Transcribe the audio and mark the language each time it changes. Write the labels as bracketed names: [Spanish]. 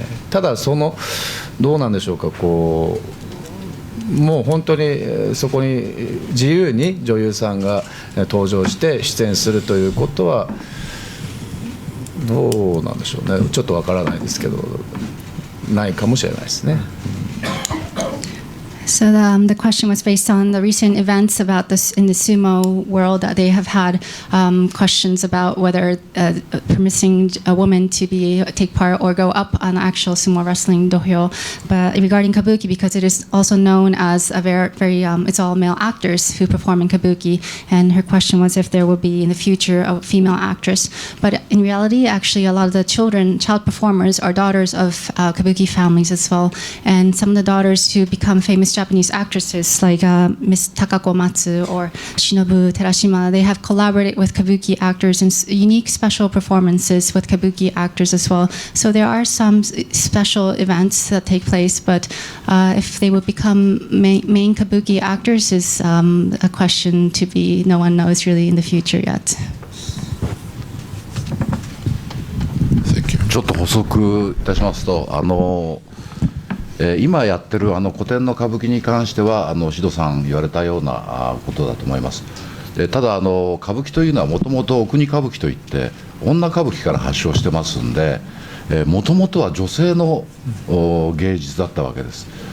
[Japanese] ただどうなんでしょうか、もう本当にそこに自由に女優さんが登場して出演するということはどうなんでしょうね。ちょっとわからないですけど、ないかもしれないですね。 [English] So the question was based on the recent events about this in the sumo world. They have had questions about whether permitting a woman to take part or go up on actual sumo wrestling dohyo. But regarding kabuki, because it is also known as a very it's all male actors who perform in kabuki, and her question was if there will be in the future a female actress. But in reality, actually, a lot of the child performers are daughters of kabuki families as well, and some of the daughters who become famous famous Japanese actresses like Miss Takako Matsu or Shinobu Terashima. They have collaborated with Kabuki actors in unique special performances with Kabuki actors as well. So there are some special events that take place, but if they would become main Kabuki actors is a question to be, no one knows really in the future yet. [Japanese] ちょっと補足いたしますと、今やってる古典の歌舞伎に関してはシドさん言われたようなことだと思います。ただ歌舞伎というのはもともとお国歌舞伎といって女歌舞伎から発祥してますんで、もともとは女性の芸術だったわけです。